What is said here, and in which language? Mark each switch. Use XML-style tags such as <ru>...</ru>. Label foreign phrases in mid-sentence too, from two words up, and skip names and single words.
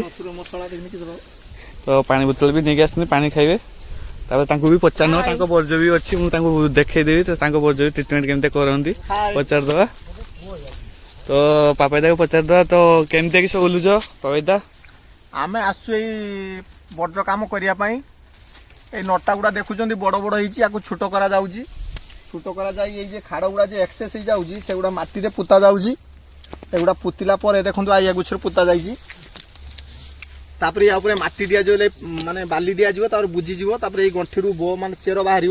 <or>ତ ପାଣି ବୋତଲ ବି ନେଇକି ଆସିଛନ୍ତି, ପାଣି ଖାଇବେ। ତାପରେ ତାଙ୍କୁ ବି ପଚାରିନେବା, ତାଙ୍କ ବର୍ଜ୍ୟ ବି ଅଛି, ମୁଁ ତାଙ୍କୁ ଦେଖେଇଦେବି। ତ ତାଙ୍କ ବର୍ଜ୍ୟ ବି ଟ୍ରିଟମେଣ୍ଟ କେମିତି କରନ୍ତି ପଚାରିଦେବା। ତ ପାପାଇଦାକୁ ପଚାରିଦେବା, ତ କେମିତି କିସ ଓହ୍ଲୁଛ ପାପାଇଦା? ଆମେ ଆସିଛୁ ଏଇ ବର୍ଜ୍ୟ କାମ କରିବା ପାଇଁ। ଏଇ ନଟା ଗୁଡ଼ା ଦେଖୁଛନ୍ତି ବଡ଼ ବଡ଼ ହେଇଛି, ୟାକୁ ଛୋଟ କରାଯାଉଛି। ଛୋଟ କରାଯାଇ ଏଇ ଯେ ଖାଡ଼ ଗୁଡ଼ା ଯେ ଏକ୍ସେସ୍ ହେଇଯାଉଛି ସେଗୁଡ଼ା ମାଟିରେ ପୋତା ଯାଉଛି। ଏଗୁଡ଼ା ପୋତିଲା ପରେ ଦେଖନ୍ତୁ ୟା ଗଛରେ ପୋତା ଯାଇଛି। ତାପରେ ୟା ଉପରେ ମାଟି ଦିଆଯିବ, ମାନେ ବାଲି ଦିଆଯିବ, ତାପରେ ବୁଝିଯିବ। ତାପରେ ଏଇ ଗଣ୍ଠିରୁ ମାନେ ଚେର ବାହାରିବ।</or>